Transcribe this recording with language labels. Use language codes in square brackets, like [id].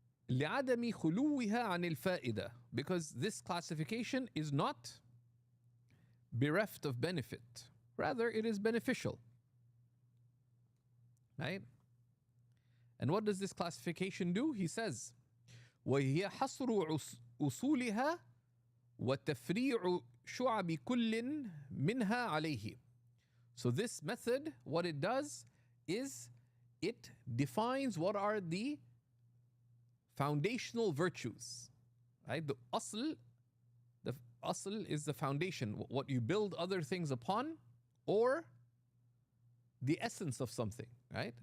[ar] لِعَدَمِ خُلُوِّهَا عَنِ الْفَائِدَةِ, [en] because this classification is not bereft of benefit. Rather, it is beneficial. Right? And what does this classification do? He says, [ar] وهي حصر أصولها وتفريع شعب كل منها عليه. [en] So this method, what it does is it defines what are the foundational virtues. Right? The asl is the foundation, what you build other things upon, or the essence of something, right?